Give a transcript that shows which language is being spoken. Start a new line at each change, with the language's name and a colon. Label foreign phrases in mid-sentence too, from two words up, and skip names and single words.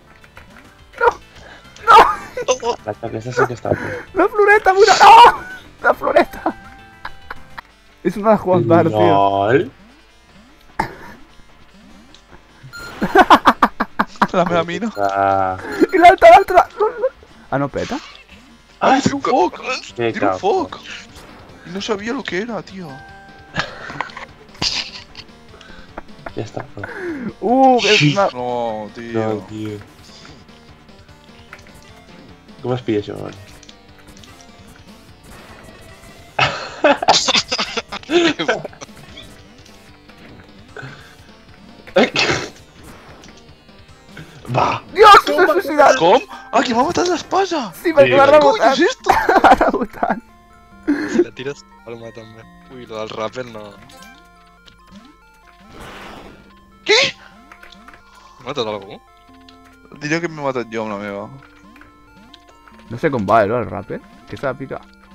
Catalan: Aquesta sí que està bé. La floreta, mira! No! La floreta! És una de Juan Bar, tio. LOL. La meva mina. Ah, I l'altra! Ah, no peta?
Spanish: ¡Ay, tiró un foc! qué ¡Tiró un cabrón. foc! Y no sabía lo que era, tío. Ya está.
Catalan: És una...
Spanish: No, tío. No, tío. ¿Cómo es pillo eso, vale?
Catalan: Va.
Spanish: Dios,
Catalan: s'ha suïcidat!
Spanish: ¿Cómo? ¡Ah, que me ha matado la espasa!
Catalan: Sí, perquè Sí, m'ha què
Spanish: ¿Qué coño
Catalan: rebotat.
Spanish: es esto?
Catalan: M'ha rebotat. Si la tires, palma també. Ui, lo del rappel no.
Spanish: ¿Qué?
Catalan: He matat algú?
Spanish: Diría que me he
Catalan: matat jo amb la meva. No sé com va, el rapper. Que s'ha de picar.